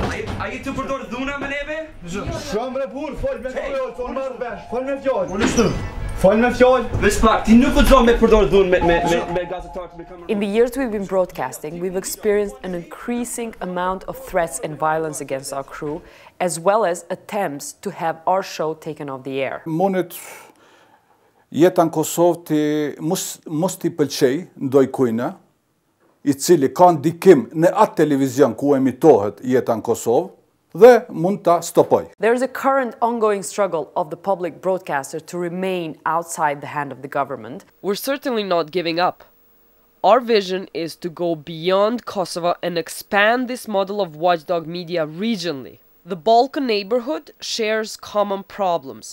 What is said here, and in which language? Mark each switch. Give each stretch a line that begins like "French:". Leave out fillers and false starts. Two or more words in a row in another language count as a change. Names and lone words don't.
English: In the years we've been broadcasting, we've experienced an increasing amount of threats and violence against our crew, as well as attempts to have our show taken off the air.
Albanian: Monet jeta në Kosovë mos t'i pëlqej ndoj kujna, I cili ka ndikim në atë televizion ku emitohet jeta në Kosovë, dhe mund ta stopoj.
English: There is a current ongoing struggle of the public broadcaster to remain outside the hand of the government. We're certainly not giving up. Our vision is to go beyond Kosovo and expand this model of watchdog media regionally. The Balkan neighborhood shares common problems.